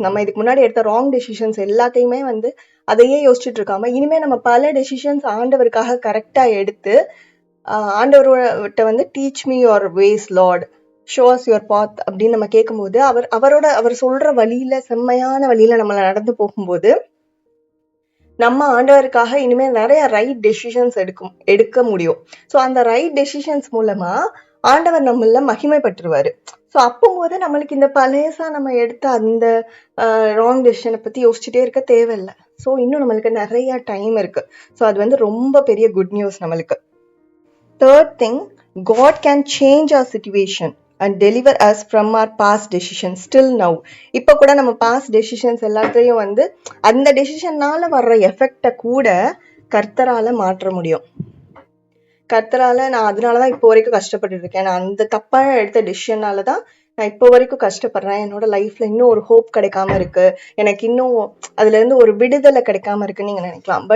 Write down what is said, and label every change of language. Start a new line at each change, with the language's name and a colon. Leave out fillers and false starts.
Tamil: நம்ம இதுக்கு முன்னாடி எடுத்த ராங் டெசிஷன்ஸ் எல்லாத்தையுமே வந்து அதையே யோசிச்சுட்டு இருக்காம இனிமே நம்ம பல டெசிஷன்ஸ் ஆண்டவருக்காக கரெக்டா எடுத்து ஆண்டவர்கிட்ட வந்து
English: teach me your ways Lord, show us your path
Tamil: அப்படின்னு நம்ம கேட்கும்போது அவர் சொல்ற வழியில செம்மையான வழியில நம்மள நடந்து போகும்போது நம்ம ஆண்டவருக்காக இனிமேல் நிறைய ரைட் டெசிஷன்ஸ் எடுக்க முடியும். ஸோ அந்த ரைட் டெசிஷன்ஸ் மூலமா ஆண்டவர் நம்மள மகிமைப்பட்டுருவாரு. ஸோ அப்போது நம்மளுக்கு இந்த பழையசா நம்ம எடுத்த அந்த ராங் டெசிஷனை பத்தி யோசிச்சுட்டே இருக்க தேவையில்லை. ஸோ இன்னும் நம்மளுக்கு நிறைய டைம் இருக்கு. ஸோ அது வந்து ரொம்ப பெரிய குட் நியூஸ் நம்மளுக்கு.
English: Third thing, God can change our situation and deliver us from our past decisions still now.
Tamil: இப்போ கூட நம்ம பாஸ்ட் டெசிஷன்ஸ் எல்லாத்தையும் வந்து அந்த டெசிஷன்னால வர்ற எஃபெக்டை கூட கர்த்தரால மாற்ற முடியும். கர்த்தரால நான் அதனாலதான் இப்போ வரைக்கும் கஷ்டப்பட்டு இருக்கேன், நான் அந்த தப்பான எடுத்த டெசிஷனாலதான் நான் இப்போ வரைக்கும் கஷ்டப்படுறேன், என்னோட லைஃப்ல இன்னும் ஒரு ஹோப் கிடைக்காம இருக்கு, எனக்கு இன்னும் அதுல இருந்து ஒரு விடுதலை கிடைக்காம இருக்குன்னு நீங்க நினைக்கலாம்.